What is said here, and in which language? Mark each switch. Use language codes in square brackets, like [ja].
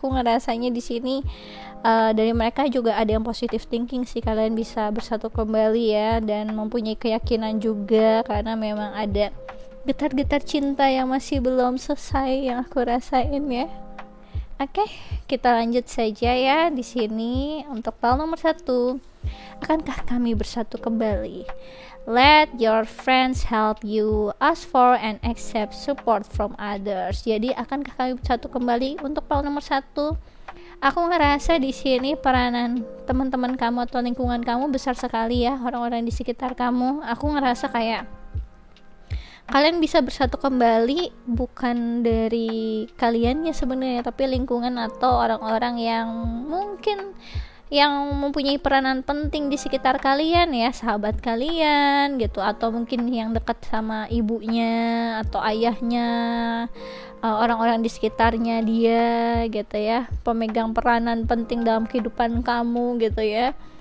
[id] Aku ngerasanya di sini dari mereka juga ada yang positive thinking sih, kalian bisa bersatu kembali ya, dan mempunyai keyakinan juga karena memang ada getar-getar cinta yang masih belum selesai yang aku rasain ya. Oke, kita lanjut saja ya di sini untuk pile nomor 1. Akankah kami bersatu kembali? [en] Let your friends help you, ask for and accept support from others. [id] Jadi akankah kami bersatu kembali untuk pile nomor 1? Aku ngerasa di sini peranan teman-teman kamu atau lingkungan kamu besar sekali ya, orang-orang di sekitar kamu. Aku ngerasa kayak kalian bisa bersatu kembali bukan dari kaliannya sebenarnya, tapi lingkungan atau orang-orang yang mungkin yang mempunyai peranan penting di sekitar kalian ya, sahabat kalian gitu, atau mungkin yang dekat sama ibunya atau ayahnya, orang-orang di sekitarnya dia gitu ya, pemegang peranan penting dalam kehidupan kamu gitu ya.